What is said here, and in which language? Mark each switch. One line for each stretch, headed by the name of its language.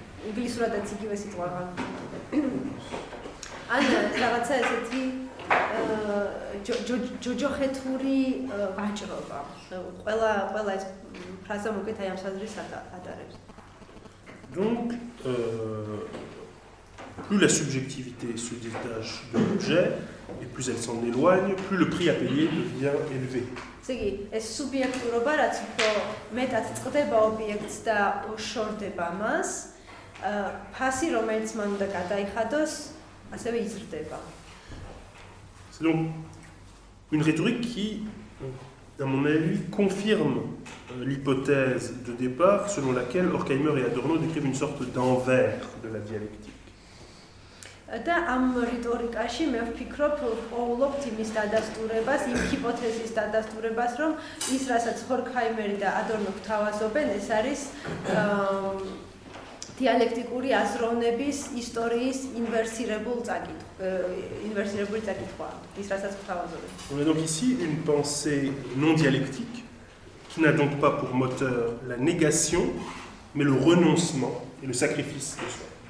Georgian: ინგლისურადაც იგივე სიტყვაა. ან რაღაცა ესეთი ჯოჯოხეთური ვაჭრობა. ყველა ეს ფრაზა მოკეთ აი ამ საზრისს ატარებს.
French: Donc, plus la subjectivité se détache de l'objet, et plus elle s'en éloigne, plus le prix à payer devient élevé.
Georgian: ესე იგი, ეს სუბიექტურობა, რაც უფრო მეტად წყდება ობიექტს და უშორდება მას, ფასი, რომელიც მან უნდა გადაიხადოს, ასევე იზრდება.
French: C'est donc une rhétorique qui, à mon avis, confirme l'hypothèse de départ selon laquelle Horkheimer et Adorno décrivent une sorte d'envers de la dialectique.
Georgian: და ამ რიტორიკაში მე ვფიქრობ, ვყოლობთ იმის დადასტურებას, იმ ჰიპოთეზის დადასტურებას, რომ ის, რასაც ჰორქჰაიმერი და ადორნო გვთავაზობენ, ეს არის dialecticuri აზროვნების ისტორიის ინვერსირებული წაკითხვა, ის რასაც გვთავაზობენ.
French: On a donc ici une pensée non dialectique qui n'a donc pas pour moteur la négation, mais le renoncement et le sacrifice de soi.